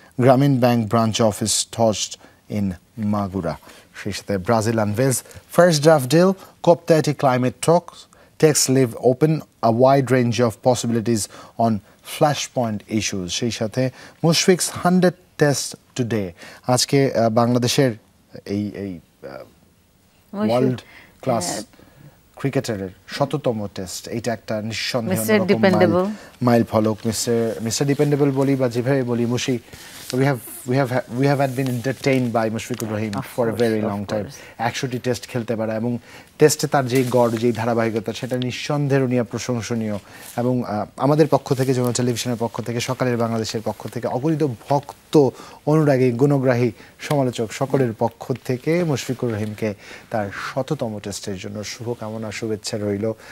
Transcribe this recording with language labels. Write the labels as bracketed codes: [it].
[en] Grameen Bank branch office torched in Magura. [bn] সেই সাথে [en] Brazil unveils first draft deal. COP30 climate talks. Texts leave open a wide range of possibilities on flashpoint issues. [bn] সেই সাথে [en] Mushfiq's 100 test today. [bn] আজকে বাংলাদেশের এই world class ক্রিকেটারের 100তম test, এটা একটা নিঃসন্দেহে মাইল ফলক। [en] mister dependable [bn] বলি বা যেভাবে বলি, [en] Mushi, we have been entertained by Mushfiqur Rahim for a very long time. [bn] 100টি test খেলতে পারা এবং টেস্টে তার যে গড়, যে ধারাবাহিকতা, সেটা নিঃসন্দেহে প্রশংসনীয়। এবং আমাদের পক্ষ থেকে, যমুনা টেলিভিশনের পক্ষ থেকে, সকালের বাংলাদেশের পক্ষ থেকে, অগণিত ভক্ত, অনুরাগী, গুণগ্রাহী, সমালোচক সকলের পক্ষ থেকে মুশফিকুর রহিমকে তার 100তম টেস্টের জন্য শুভকামনা, শুভেচ্ছা রইল।